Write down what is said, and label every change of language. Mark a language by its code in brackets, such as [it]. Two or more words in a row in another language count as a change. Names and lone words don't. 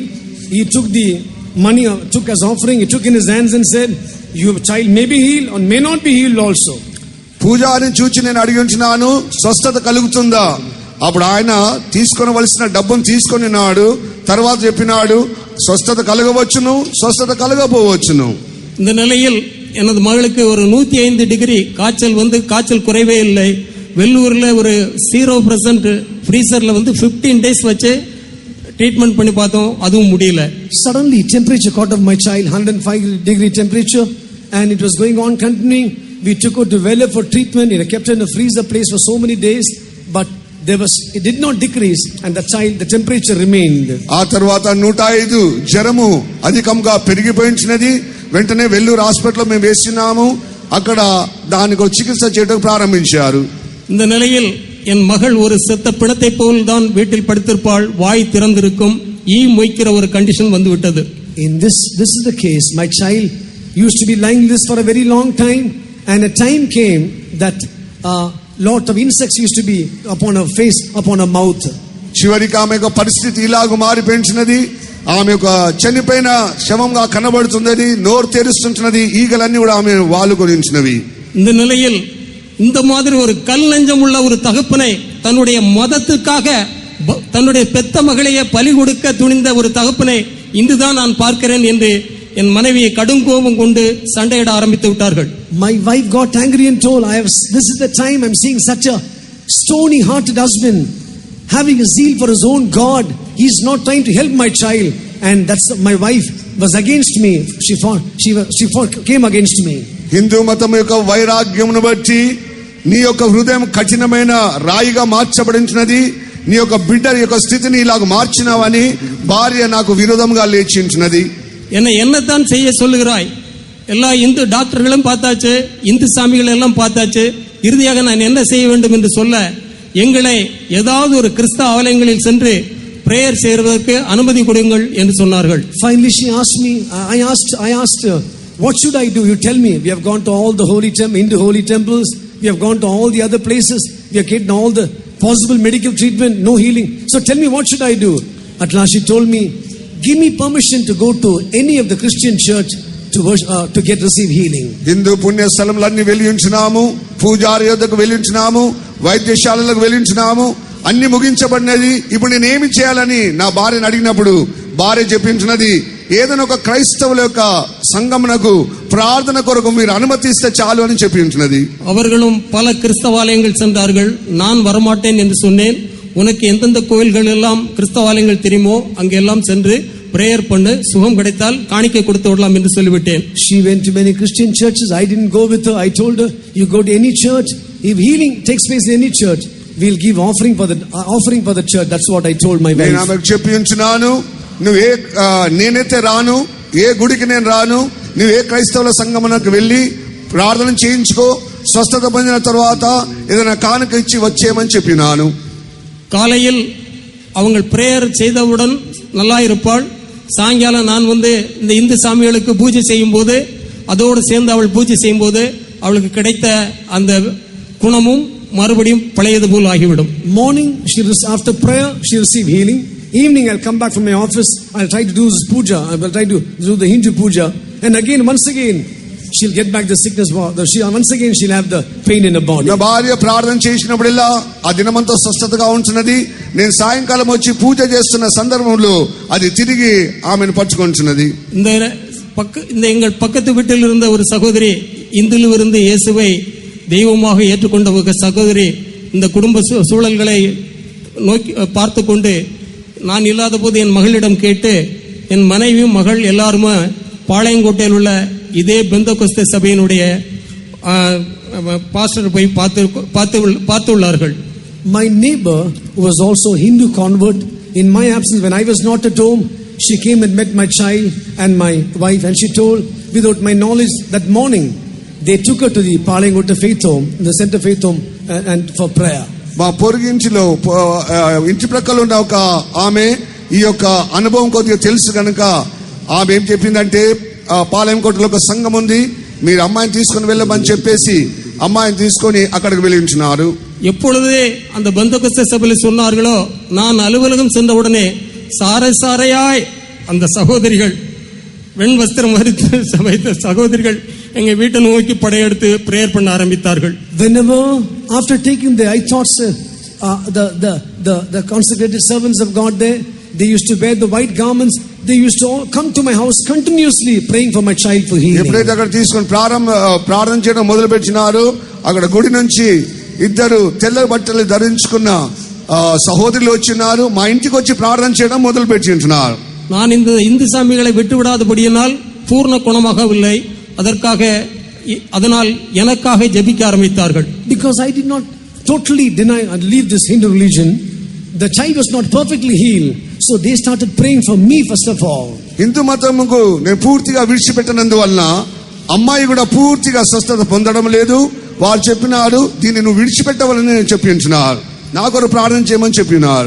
[en] He took the money, took as offering, he took in his hands and said, your child may be healed or may not be healed also. [te] పూజారిని చూచి నేను అడిగించినాను, స్వస్థత కలుగుతుందా? అప్పుడు ఆయన తీసుకొనవలసిన డబ్బును తీసుకొనినాడు. తర్వాత చెప్పినాడు, స్వస్థత కలగవచ్చును, స్వస్థత కలగపోవచ్చును. [ta] இந்த நிலையில் எனது மகளுக்கு ஒரு 105 டிகிரி காய்ச்சல் குறைவே இல்லை. வெள்ளூர்ல ஒரு 0% ஃப்ரீசர்ல 15 டேஸ் வச்சு ட்ரீட்மெண்ட் பண்ணி பார்த்தோம், அதுவும் முடியல. [en] Suddenly, temperature caught of my child, 105-degree temperature, and it was going on continuing. We took her to Vellore for treatment. It kept her in a freezer place for so many days, but it did not decrease, and the temperature remained. [te] ఆ తర్వాత 105 జ్వరము అధికంగా పెరిగిపోయించినది. వెంటనే వెల్లూరు హాస్పిటల్లో మేము వేసినాము. అక్కడ దానికి చికిత్స చేయడం ప్రారంభించారు. [ta] இந்த நிலையில் என் மகள் ஒரு செத்த பிணத்தை போல் தான் வீட்டில் படுத்திருப்பாள், வாய் திறந்திருக்கும், ஈ மொய்க்கிற ஒரு கண்டிஷன் வந்து விட்டது. [en] In this is the case. My child used to be lying this for a very long time, and a time came that lot of insects used to be upon her face, upon her mouth. [te] చివరికి ఆమె యొక్క పరిస్థితి ఇలాగ మారిపోయించినది. ఆమె ఒక చనిపోయిన శవంగా కనబడుతున్నది, నోరు తెరుస్తుంటున్నది, ఈగలన్నీ కూడా ఆమె వాళ్ళు కొనించినవి. [ta] இந்த நிலையில் இந்த மாதிரி ஒரு கல் நெஞ்சம் உள்ள ஒரு தகப்பனை தன்னுடைய மதத்துக்காக தன்னுடைய பெத்த மகளையே பலி கொடுக்க துணிந்த ஒரு தகப்பனை இன்றுதான் நான் பார்க்கிறேன் என்று என் மனைவியை கடும் கோபம் கொண்டு சண்டையிட ஆரம்பித்து விட்டார்கள். [en] My wife got angry and told, this is the time I'm seeing such a stony hearted husband having a zeal for his own God. He's not trying to help my child, and that's my wife was against me. She came against me. [te] హిందూ మతం యొక్క వైరాగ్యమును బట్టి నీ యొక్క హృదయం కఠినమైన రాయిగా మార్చబడించినది. నీ యొక్క బిడ్డ యొక్క స్థితిని ఇలాగ మార్చినావని భార్య నాకు విరోధంగా లేచించినది. [ta] என்னத்தான் செய்ய சொல்லுகிறாய்? எல்லா இந்து டாக்டர்களும் பார்த்தாச்சு, இந்து சாமிகள் எல்லாம் பார்த்தாச்சு, இறுதியாக நான் என்ன செய்ய வேண்டும் என்று சொல்ல, எங்களை ஏதாவது ஒரு கிறிஸ்தவ ஆலயங்களில் சென்று பிரேயர் செய்வதற்கு அனுமதி கொடுங்கள் என்று சொன்னார்கள். [en] Finally she asked me, I asked her, what should I do? You tell me. We have gone to all the Hindu holy temples. We have gone to all the other places. We have getting all the possible medical treatment, no healing. So tell me, what should I do? At last she told me, give me permission to go to any of the Christian church to receive healing. [te] హిందూ పుణ్య స్థలములన్నీ వెలిగించినాము, పూజారి యొద్దకు వెలిగించినాము, వైద్యశాలలకు వెలిగించినాము, అన్ని ముగించబడినది. ఇప్పుడు నేను ఏమి చేయాలని నా భార్యను అడిగినప్పుడు భార్య చెప్పించినది, ఏదైనా ఒక క్రైస్తవుల యొక్క సంఘమునకు ప్రార్థన కొరకు మీరు అనుమతిస్తే చాలు అని చెప్పించినది. [ta] அவர்களும் பல கிறிஸ்தவாலயங்கள் சென்றார்கள். நான் வரமாட்டேன் என்று சொன்னேன். உனக்கு எந்தெந்த கோயில்கள் எல்லாம் கிறிஸ்தவாலயங்கள் தெரியுமோ அங்கெல்லாம் சென்று பிரேயர் பண்ணு, சுகம் கிடைத்தால் காணிக்கை கொடுத்து விடலாம் என்று சொல்லிவிட்டேன். [en] She went to many Christian churches. I didn't go with her. I told her, you go to any church, if healing takes place in any church, we'll give offering for the church. That's what I told my wife. [te] నేను ఆమెకు చెప్పి ఉంచున్నాను, నేనైతే రాను, ఏ గుడికి నేను రాను, నువ్వు ఏ క్రైస్తవుల సంఘమునకు వెళ్ళి ప్రార్థన చేయించుకో, స్వస్థత పొందిన తర్వాత ఏదైనా కానుక ఇచ్చి వచ్చేయమని చెప్పినాను. [ta] காலையில் அவங்க பிரேயர் செய்தவுடன் நல்லா இருப்பாள். சாயங்காலம் நான் வந்து இந்த இந்து சாமிகளுக்கு பூஜை செய்யும் போது, அதோடு சேர்ந்து அவள் பூஜை செய்யும் போது அவளுக்கு கிடைத்த அந்த குணமும் மறுபடியும் பழையது போல் ஆகிவிடும். [en] Morning, after prayer, she receive healing. Evening, I'll come back from my office. I'll try to do this puja. I will try to do the Hindu puja. And once again, she'll get back the sickness. Once again, she'll have the pain in her body. [te] నా భార్య ప్రార్థన చేసినప్పుడల్లా ఆ దినమంతా స్వస్థతగా ఉంటున్నది. నేను సాయంకాలం వచ్చి పూజ చేస్తున్న సందర్భంలో అది తిరిగి ఆమెను పట్టుకుంటున్నది. [ta] இந்த எங்கள் பக்கத்து வீட்டில் இருந்த ஒரு சகோதரி, இந்துவில் இருந்து இயேசுவை தெய்வமாக ஏற்றுக்கொண்ட ஒரு சகோதரி, இந்த குடும்ப சூழல்களை நோக்கி பார்த்து கொண்டு நான் இல்லாத போது என் மகளிடம் கேட்டு, என் மனைவியும் மகள் எல்லாருமே பாளையங்கோட்டையில் உள்ள இதே பெந்தகோஸ்தே சபையினுடைய பாஸ்டர் போய் பார்த்துள்ளார்கள். [en] My neighbor, who was also Hindu convert, in my absence when I was not at home, she came and met my child and my wife, and she told, without my knowledge, that morning they took her to the Palayangota Faith Home, the Center Faith Home, and for prayer. [te] మా పొరుగింటిలో ఇంటి ప్రక్కల ఉన్న ఒక ఆమె ఈ యొక్క అనుభవం కొద్దిగా తెలుసు కనుక ఆమె ఏం చెప్పిందంటే, పాలెంకోటలో ఒక సంఘం ఉంది, మీరు అమ్మాయిని తీసుకుని వెళ్ళమని చెప్పేసి అమ్మాయిని తీసుకొని అక్కడికి వెళ్ళించినారు. [ta] எப்பொழுது அந்த பெந்தகோஸ்தே சபையில் சொன்னார்களோ, நான் அலுவலகம் சென்ற உடனே சாரையாய் அந்த சகோதரிகள், வெண் வஸ்திரம் வைத்த சகோதரிகள் எங்க வீட்டை நோக்கி படையெடுத்து பிரேயர் பண்ண ஆரம்பித்தார்கள். [en] Whenever after taking I thought the consecrated servants of God there, they used to wear the white garments. They used to all come to my house continuously praying for my child for healing. [te] ఎప్పుడైతే అక్కడ తీసుకొని ప్రార్థన చేయడం మొదలు పెట్టినారు, అక్కడ గుడి నుంచి ఇద్దరు తెల్ల బట్టలు ధరించుకున్న సహోదరులు వచ్చినారు, మా ఇంటికి వచ్చి ప్రార్థన చేయడం మొదలు పెట్టి ఉంటున్నారు. [ta] நான் இந்த இந்து சாமிகளை விட்டுவிடாதபடியினால் பூர்ண குணமாகவில்லை. அதனால் எனக்காக ஜெபிக்க ஆரம்பித்தார்கள். [en] Because I did not totally deny and leave this Hindu religion, the child was not perfectly healed, so they started praying for me first of all. [te] హిందూ మతముకు నేను పూర్తిగా విడిచిపెట్టనందువలన అమ్మాయి కూడా పూర్తిగా స్వస్థత పొందడం లేదు. వారు చెప్పినారు, దీన్ని నువ్వు విడిచిపెట్టవాలని చెప్పించున్నారు, నాకు ఒక ప్రార్థన చేయమని చెప్పినారు.